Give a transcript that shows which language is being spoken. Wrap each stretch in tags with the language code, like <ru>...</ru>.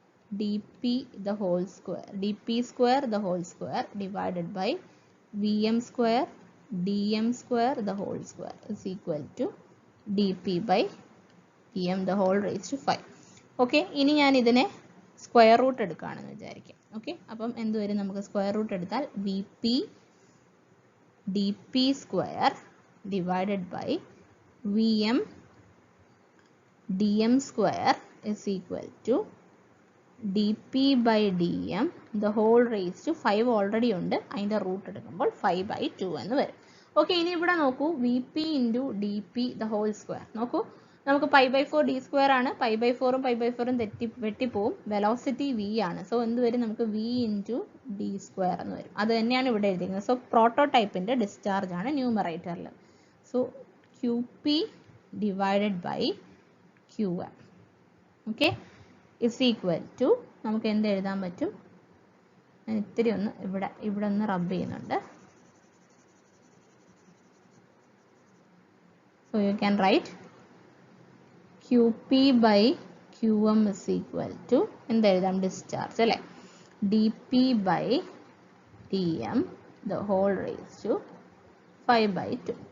<en>Vp² dp² divided by Vm² Dm² is equal to dp/dm the whole raised to 5.</en> <ml>Okay, ഇനി ഞാൻ ഇതിനെ square root എടുക്കുകയാണെന്ന് വിചാരിക്കാം. Okay, അപ്പം എന്ത് വരും? നമുക്ക് സ്ക്വയർ റൂട്ട് എടുത്താൽ</ml> <en>V P D P square divided by V M D M square is equal to D P by D M the whole raise to 5</en> <ml>already ഉണ്ട്, അതിൻ്റെ റൂട്ട് എടുക്കുമ്പോൾ 5/2 എന്ന് വരും. ഓക്കെ, ഇനി ഇവിടെ നോക്കൂ,</ml> <en>V P into D P the whole square.</en> <ml>നോക്കൂ, നമുക്ക് 5/4 ഡി സ്ക്വയർ ആണ്. 5/4ഉം 5/4ഉം വെട്ടിപ്പോവും. വെലോസിറ്റി വി ആണ്. സോ എന്ത് വരും? നമുക്ക് വി ഇൻറ്റു ഡി സ്ക്വയർ എന്ന് വരും. അത് തന്നെയാണ് ഇവിടെ എഴുതിയിരിക്കുന്നത്. സോ പ്രോട്ടോടൈപ്പിൻ്റെ ഡിസ്ചാർജ് ആണ് ന്യൂമറേറ്ററിൽ. So Q P divided by Q M, okay,</ml> <en>is equal to,</en> <ml>നമുക്ക് എന്ത് എഴുതാൻ പറ്റും? ഞാൻ ഇത്തിരി ഒന്ന് ഇവിടെ ഒന്ന് റബ്ബ് ചെയ്യുന്നുണ്ട്.</ml> <en>So you can write QP by QM is equal to</en> <ml>എന്ത് എഴുതാം? ഡിസ്ചാർജ് അല്ലേ?</ml> <en>DP by DM the whole raised to 5/2.</en>